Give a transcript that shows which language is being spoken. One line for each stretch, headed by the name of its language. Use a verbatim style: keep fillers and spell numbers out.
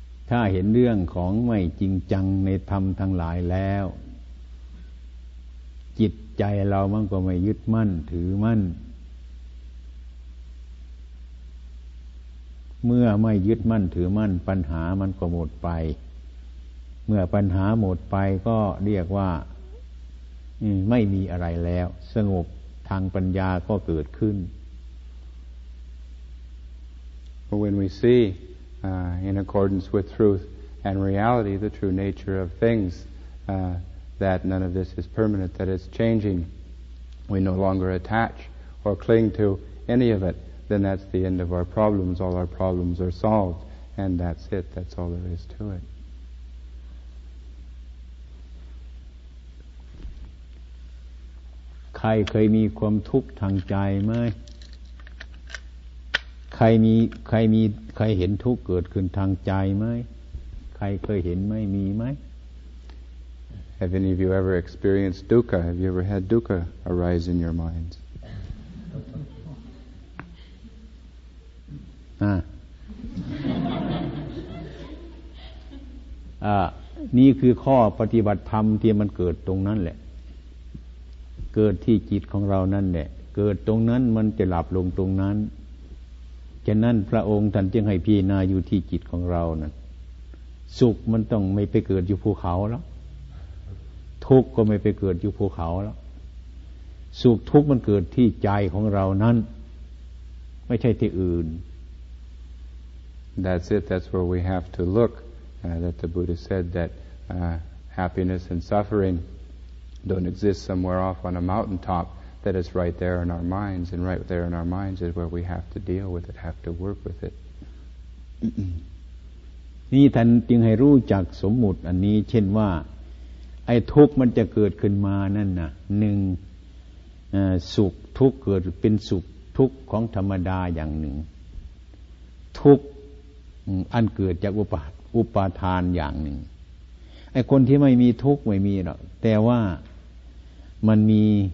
Thai: ถ้าเห็นเรื่องของไม่จริงจังในธรรมทั้งหลายแล้วจิตใจเรามันก็ไม่ยึดมั่นถือมั่นเมื่อไม่ยึดมั่นถือมั่นปัญหามันก็หมดไปเมื่อปัญหาหมดไปก็เรียกว่าไม่มีอะไรแล้วสงบทางปัญญาก็เกิดขึ้น
English: But when we see uh, in accordance with truth and reality the true nature of things uh, that none of this is permanent, that it's changing, we no longer attach or cling to any of it, then that's the end of our problems. All our problems are solved and that's it. That's all there is to it.
Thai: ใครเคยมีความทุกข์ทางใจไหมใครมีใครมีใครเห็นทุกข์เกิดขึ้นทางใจไหมใครเคยเห็นไหมมีไหม
English: Have any of you ever experienced dukkha? Have you ever had dukkha arise in your minds?
Thai: อ่า อ่านี่คือข้อปฏิบัติธรรมที่มันเกิดตรงนั้นแหละเกิดที่จิตของเรานั่นแหละเกิดตรงนั้นมันจะหลับลงตรงนั้นฉะนั้นพระองค์ท่านจึงให้พิจารณาอยู่ที่จิตของเรานั่นสุขมันต้องไม่ไปเกิดอยู่ภูเขาแล้วทุกข์ก็ไม่ไปเกิดอยู่ภูเขาแล้วสุขทุกข์มันเกิดที่ใจของเรานั้นไม่ใช่ที่อื่น
English: That's it. That's where we have to look. Uh, that the Buddha said that uh, happiness and suffering. don't exist somewhere off on a mountaintop, that it's right there in our minds, and right there in our minds is where we have to deal with it, have to work with it.
Thai: นี่ท่านจึงให้รู้จักสมมุติอันนี้เช่นว่าไอ้ทุกข์มันจะเกิดขึ้นมานั่นน่ะหนึ่งสุขทุกข์เกิดเป็นสุขทุกข์ของธรรมดาอย่างหนึ่งทุกข์อันเกิดจากอุปาทอุปาทานอย่างหนึ่งไอ้คนที่ไม่มีทุกข์ไม่มีหรอกแต่ว่ามันมี